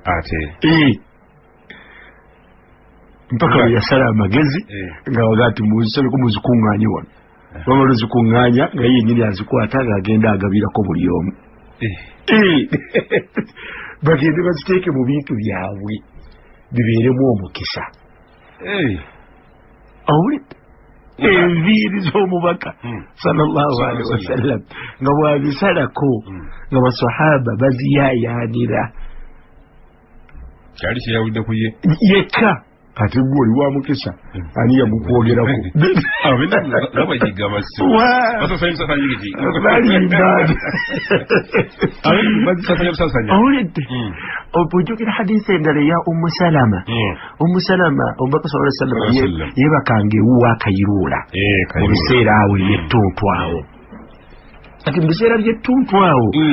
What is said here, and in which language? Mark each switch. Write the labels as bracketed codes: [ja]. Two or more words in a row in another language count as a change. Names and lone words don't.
[lg] mpaka bwe yasala amagezi nga waga ati muzisaleko muzikuŋŋaanye wano bamala zikuŋŋaanya nga yennyini azikwata ng'agenda agabirako buli omu bagende baziteeke mu bintu byabwe bibeeremu omukisa awulidde enviiri z'omubaka [ar] صلى الله عليه وسلم [lg] nga bwabisalako nga basahaba baziyaayaanira kyali kyeyawudde ku ye yekka ate gwe oli wa mukisa ani yamukwogerako awulidde ojjukira hadisi endala eya ummu salama omubaka sa sallam yebakanga ewuwa akayiruula mu biseera awo ebyettuntu awo ati mu biseera byettuntu awo